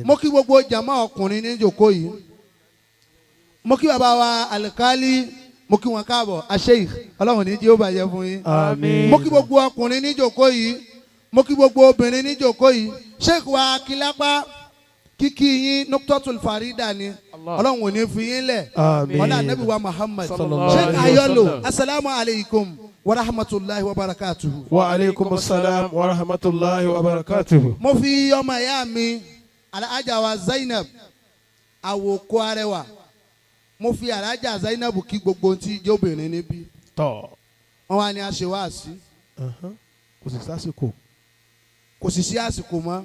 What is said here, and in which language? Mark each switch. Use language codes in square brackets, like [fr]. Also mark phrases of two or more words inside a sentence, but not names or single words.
[yo] Mo kí gbogbo jàmá ọkùnrin ní ìjókòó yìí. Mo kí bàbá wa Al-Kali, mo kí wọn káàbọ̀ Sheikh Ọlọ́run ní jí ó bàjẹ́ fún yín. Àmín. Mo kí gbogbo ọkùnrin ní ìjókòó yìí. Mo kí gbogbo obìnrin ní ìjókòó yìí. Sheikh wa Akilapa kíkí yín Nuktatul Farida ni. Ọlọ́run ò ní fi yín lẹ̀. Àmín. Ọlá Ànábì wa Muhammad. [ar] Sallallahu [yo] Sheikh [ar] عليه و [yo] Ayolo, [ar] sallam. السلام عليكم ورحمة الله وبركاته. وعليكم السلام ورحمة الله وبركاته. [yo] Mo fi ọmọ ìyá mi Alhaja wa Zainab àwòkọ́ arẹwà. Mo fi Alhaja Zainab kí gbogbo tí jẹ́ obìnrin níbí. Tọ́. Wọ́n wá ní a ṣe wáàsí. Kò sì sásìkò. Kò sì sí àsìkò mọ́.